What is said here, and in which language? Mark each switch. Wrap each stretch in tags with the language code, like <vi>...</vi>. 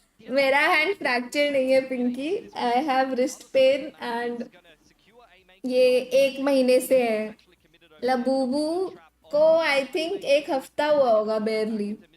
<hi>मेरा hand fracture नहीं है Pinky.</hi> <en>I have wrist pain and</en> <hi>ये 1 महीने से है। लबूबू को</hi> <en>I think</en> <hi>1 हफ्ता हुआ होगा barely।</hi>